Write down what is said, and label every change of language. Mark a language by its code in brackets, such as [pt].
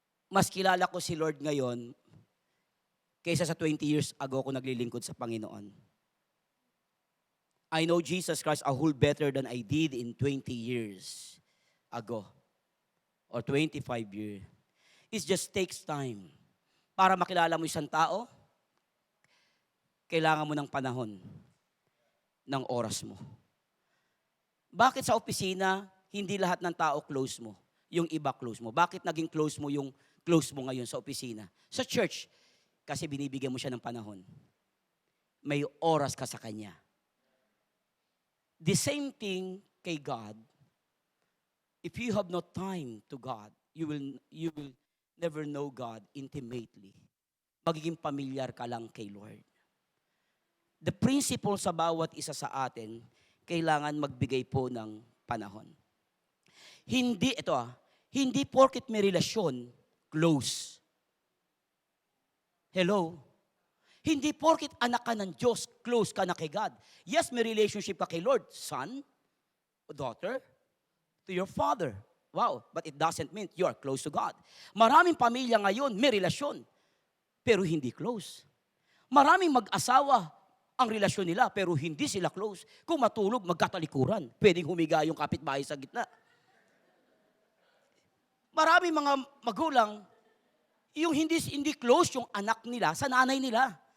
[tl] Mas kilala ko si Lord ngayon kaysa sa 20 years ago ko naglilingkod sa Panginoon. [en] I know Jesus Christ a whole better than I did in 20 years ago or 25 years. It just takes time. [tl] Para makilala mo isang tao, kailangan mo ng panahon, ng oras mo. Bakit sa opisina, hindi lahat ng tao close mo? Yung iba close mo. Bakit naging close mo yung close mo ngayon sa opisina? Sa church, kasi binibigyan mo siya ng panahon. May oras ka sa kanya. [en] The same thing kay God, if you have no time to God, you will never know God intimately. [tl] Magiging pamilyar ka lang kay Lord. [en] The principle [tl] sa bawat isa sa atin, kailangan magbigay po ng panahon. Hindi porket may relasyon, close. Hello? Hindi porket anak ka ng Diyos, close ka na kay God. [en] Yes, [tl] may [en] relationship [tl] ka kay [en] Lord, son, daughter, to your father. Wow, but it doesn't mean you are close to God. [tl] Maraming pamilya ngayon, may relasyon, pero hindi close. Maraming mag-asawa, ang relasyon nila, pero hindi sila close. Kung matulog, magkatalikuran. Pwedeng humiga yung kapitbahay sa gitna. Maraming mga magulang, yung hindi close yung anak nila sa nanay nila.